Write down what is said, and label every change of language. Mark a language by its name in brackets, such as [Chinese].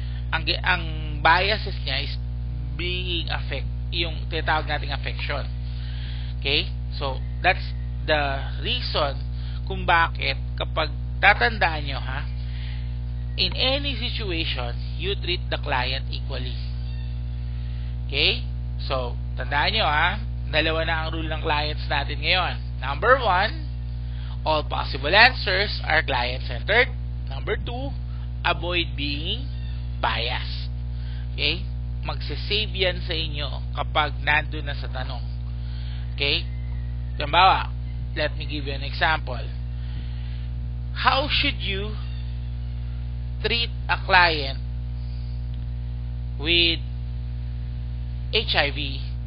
[Filipino] Ang biases niya [English] is being [Filipino] yung tinatawag nating affection. [English] Okay, so that's the reason [Filipino] kung bakit kapag tatandaan nyo, ha, [English] in any situation, you treat the client equally. Okay? [Filipino] So, tandaan nyo, ha, dalawa na ang rule ng clients natin ngayon. [English] Number 1, all possible answers are client-centered. Number 2, avoid being biased. Okay? [Filipino] Magsisave yan sa inyo kapag nandun na sa tanong. Okay? [English] Halimbawa, let me give you an example. How should you treat a client with HIV?